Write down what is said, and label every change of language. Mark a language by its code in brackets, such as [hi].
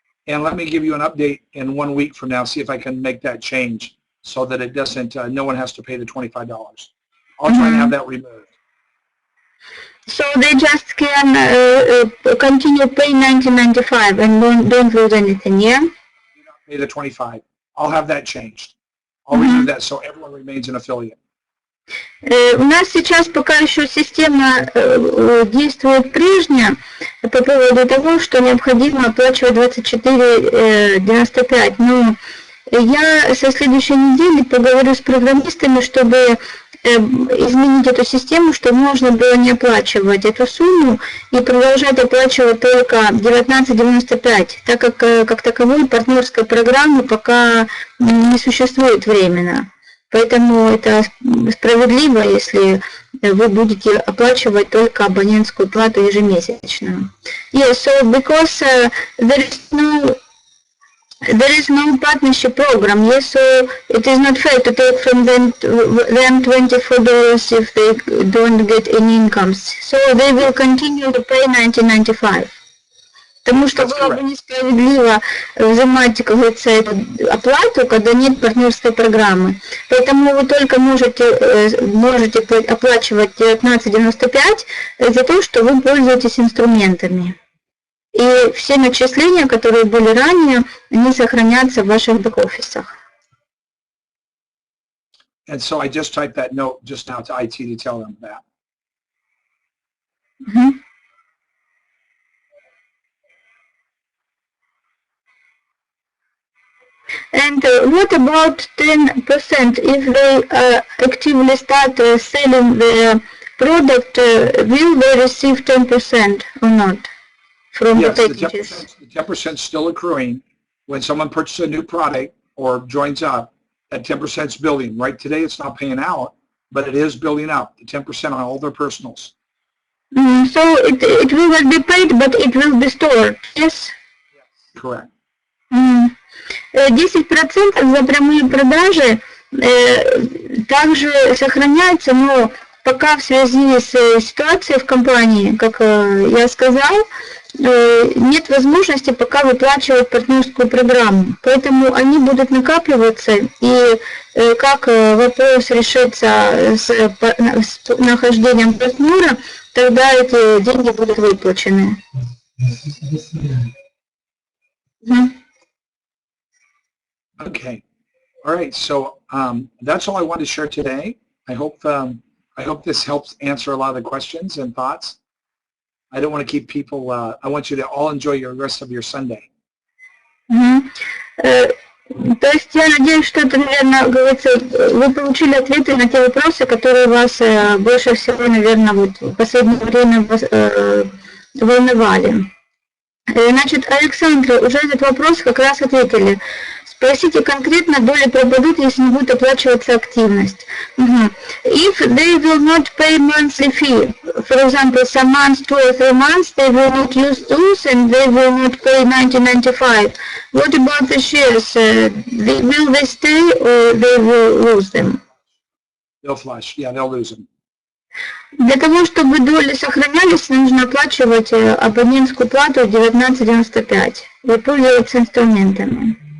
[en] And let me give you an update in 1 week from now, see if I can make that change so that it doesn't, no one has to pay the $25. I'll try and have that removed. So they just can continue paying $19.95 and don't lose anything, yeah? Do not pay the $25. I'll have that changed. I'll remove that so everyone remains an affiliate. [ru] У нас сейчас пока еще система действует прежняя по поводу того, что необходимо оплачивать 24.95. Но я со следующей недели поговорю с программистами, чтобы изменить эту систему, чтобы можно было не оплачивать эту сумму и продолжать оплачивать только 19.95, так как таковой партнерской программы пока не существует временно. Поэтому это справедливо, если вы будете оплачивать только абонентскую плату ежемесячно. [en] Yes, so because there is no partnership program, yes, so it is not fair to take from them $24 if they don't get any incomes. So they will continue to pay $19.95. [ru] Потому что было бы несправедливо взимать, как говорится, эту оплату, когда нет партнерской программы. Поэтому вы только можете оплачивать $19.95 за то, что вы пользуетесь инструментами. И все начисления, которые были ранее, они сохранятся в ваших бэк-офисах. [en] And so I just typed that note just now to IT to tell them that. And what about 10%? If they actively start selling the product, will they receive 10% or not from the packages? The 10% is still accruing. When someone purchases a new product or joins up, that 10% is building. Right today it's not paying out, but it is building up, the 10% on all their personals. So it will not be paid, but it will be stored, yes? Correct. [ru] 10% за прямые продажи также сохраняется, но пока в связи с ситуацией в компании, как я сказал, нет возможности пока выплачивать партнерскую программу. Поэтому они будут накапливаться, и как вопрос решится с нахождением партнера, тогда эти деньги будут выплачены. [en] Okay. All right. So that's all I wanted to share today. I hope this helps answer a lot of the questions and thoughts. I don't want to keep people. I want you to all enjoy your rest of your Sunday. [ru] То есть я надеюсь, что это, наверное, говорится, вы получили ответы на те вопросы, которые вас больше всего, наверное, вот в последнее время волновали. Значит, Александра, уже этот вопрос как раз ответили. Спросите конкретно, доли пропадут, если не будет оплачиваться активность. [en] If they will not pay monthly fee, for example, some months, 2 or 3 months, they will not use those and they will not pay $19.95. What about the shares? Will they stay or they will lose them? They'll flush. Yeah, they'll lose them. [ru] Для того, чтобы доли сохранялись, нужно оплачивать абонентскую плату $19.95 и пользоваться инструментами.